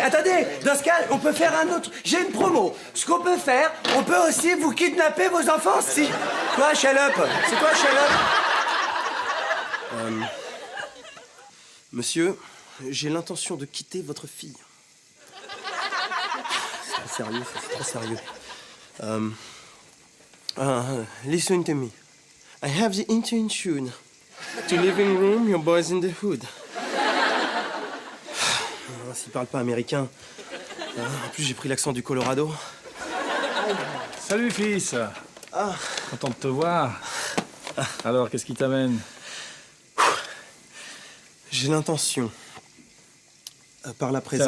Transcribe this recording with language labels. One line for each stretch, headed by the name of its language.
French: Attendez, dans ce cas, on peut faire un autre. J'ai une promo. Ce qu'on peut faire, on peut aussi vous kidnapper vos enfants si... Quoi, Chaloupe? C'est quoi, Chaloupe? Monsieur, j'ai l'intention de quitter votre fille. C'est très sérieux, ça, c'est très sérieux.
English: Listen to me. I have the intention to living room your boys in the hood.
French: S'il parle pas américain. En plus, j'ai pris l'accent du Colorado. Salut, fils. Ah. Content de te voir. Alors, qu'est-ce qui t'amène? J'ai l'intention, par la présente...